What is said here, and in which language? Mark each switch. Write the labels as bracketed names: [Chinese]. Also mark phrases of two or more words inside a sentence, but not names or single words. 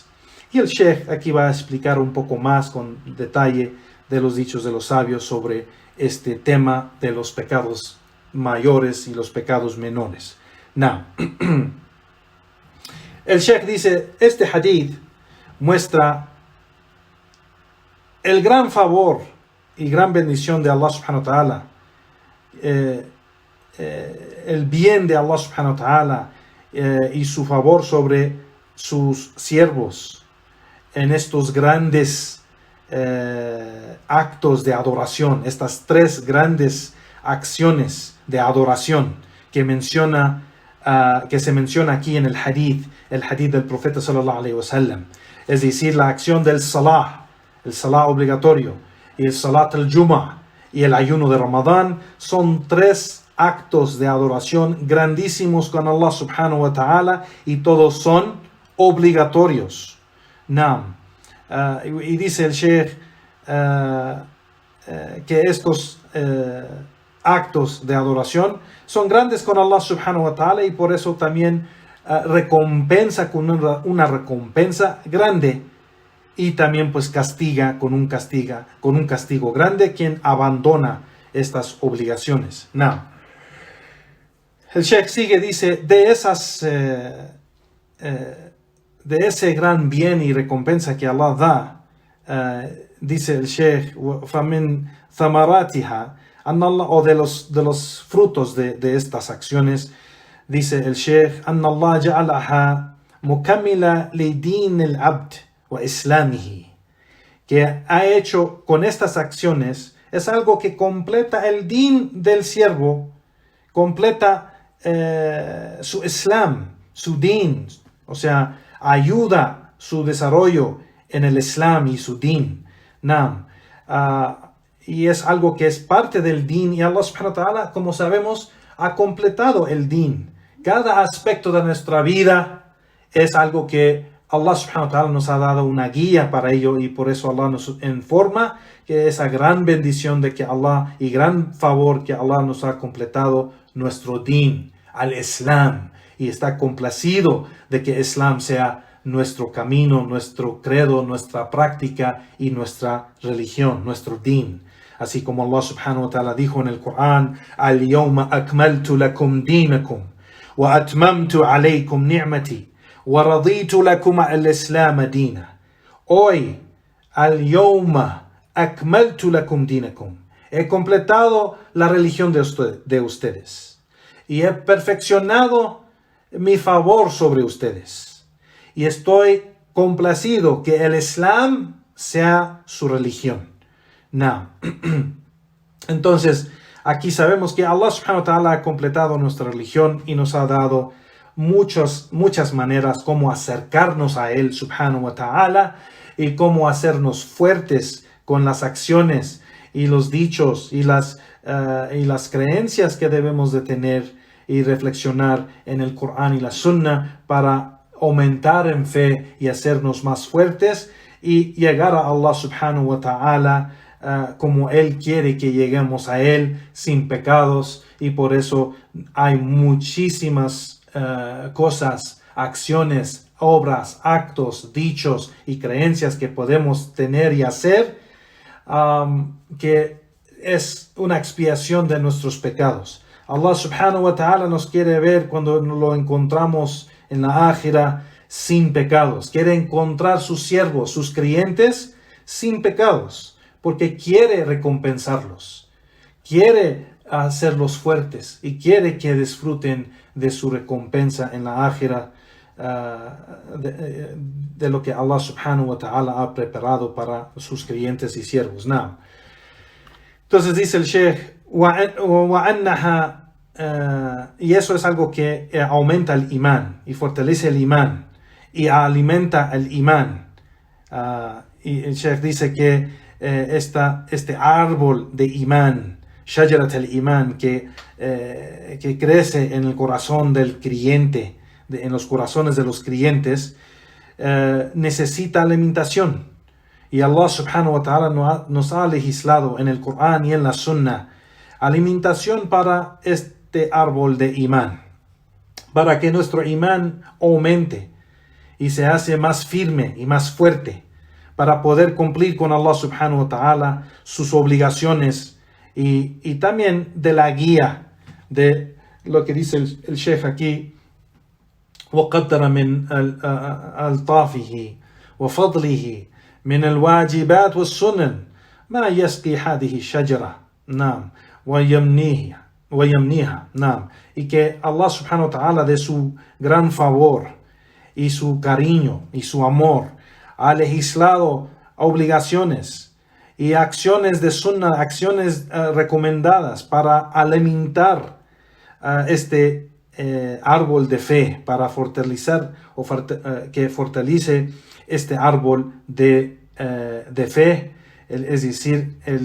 [Spanish] Y el Sheikh aquí va a explicar un poco más con detalle de los dichos de los sabios sobre este tema de los pecados mayores y los pecados menores. El Sheikh dice, este hadith muestra el gran favor y gran bendición de Allah [Arabic] سبحانه وتعالى, [Spanish] el bien de Allah [Arabic] سبحانه وتعالى [Spanish] y su favor sobre sus siervos en estos grandes actos de adoración, estas 3 grandes acciones de adoración que se menciona aquí en el hadith del profeta [Arabic] صلى الله عليه وسلم, [Spanish] es decir, la acción del salah, el salah obligatorio, y el [Arabic] صلاة الجمعة [Spanish] y el ayuno de Ramadán, son 3 actos de adoración grandísimos con Allah [Arabic] سبحانه وتعالى, [Spanish] y todos son obligatorios. Y dice el Sheikh que estos actos de adoración son grandes con Allah [Arabic] سبحانه وتعالى, [Spanish] y por eso también recompensa con una recompensa grande, y también pues castiga con un castigo grande quien abandona estas obligaciones. El Sheikh sigue, dice, de ese gran bien y recompensa que Allah da, dice el Sheikh, [Arabic] فمن ثمراتها, [Spanish] o de los frutos de estas acciones, dice el Sheikh, [Arabic] أن الله جعلها مكملة لدين العبد وإسلامه, [Spanish] que ha hecho con estas acciones, es algo que completa el din del siervo, completa su islam, su din, o sea, ayuda su desarrollo en el islam y su din. Y es algo que es parte del din, y Allah [Arabic] سبحانه وتعالى, [Spanish] como sabemos, ha completado el din. Cada aspecto de nuestra vida es algo que Allah [Arabic] سبحانه وتعالى [Spanish] nos ha dado una guía para ello, y por eso Allah nos informa que esa gran bendición de que Allah, y gran favor que Allah nos ha completado nuestro din, al Islam, y está complacido de que Islam sea nuestro camino, nuestro credo, nuestra práctica y nuestra religión, nuestro din. Así como Allah [Arabic] سبحانه وتعالى [Spanish] dijo en el Corán: [Arabic] اليوم أكملت لكم دينكم وأتممت عليكم نعمتي ورضيت لكم الإسلام دينا. Hoy, اليوم أكملت لكم دينكم, [Spanish] he completado la religión de ustedes y he perfeccionado mi favor sobre ustedes, y estoy complacido que el Islam sea su religión. Entonces, aquí sabemos que Allah [Arabic] سبحانه وتعالى [Spanish] ha completado nuestra religión y nos ha dado muchas maneras como acercarnos a Él [Arabic] سبحانه وتعالى, [Spanish] y cómo hacernos fuertes con las acciones y los dichos y las creencias que debemos de tener y reflexionar en el Corán y la Sunna para aumentar en fe y hacernos más fuertes y llegar a Allah [Arabic] سبحانه وتعالى [Spanish] como Él quiere que lleguemos a Él, sin pecados. Y por eso hay muchísimas cosas, acciones, obras, actos, dichos y creencias que podemos tener y hacer, que es una expiación de nuestros pecados. Allah [Arabic] سبحانه وتعالى [Spanish] nos quiere ver cuando lo encontramos en la ákhira sin pecados. Quiere encontrar sus siervos, sus creyentes, sin pecados, porque quiere recompensarlos, quiere hacerlos fuertes y quiere que disfruten de su recompensa en la ákhira, de lo que Allah [Arabic] سبحانه وتعالى [Spanish] ha preparado para sus creyentes y siervos. Entonces dice el Sheikh: y eso es algo que aumenta el imán y fortalece el imán y alimenta el imán. Y el Sheikh dice que este árbol de imán, [Arabic] شجرة الإيمان, [Spanish] que crece en el corazón del creyente, en los corazones de los creyentes, necesita alimentación. Y Allah [Arabic] سبحانه وتعالى [Spanish] nos ha legislado en el Corán y en la Sunna alimentación para este árbol de imán, para que nuestro imán aumente y se hace más firme y más fuerte, para poder cumplir con Allah [Arabic] سبحانه وتعالى [Spanish] sus obligaciones, y también de la guía de lo que dice el Sheikh aquí: [Arabic] وقدر من ألطافه وفضله من الواجبات والسنن ما يسقي هذه الشجرة ويمنيها. [Spanish] Y que Allah [Arabic] سبحانه وتعالى, [Spanish] de su gran favor y su cariño y su amor, ha legislado obligaciones y acciones de sunnah, acciones recomendadas para alimentar este árbol de fe, para fortalecer que fortalece este árbol de fe, es decir,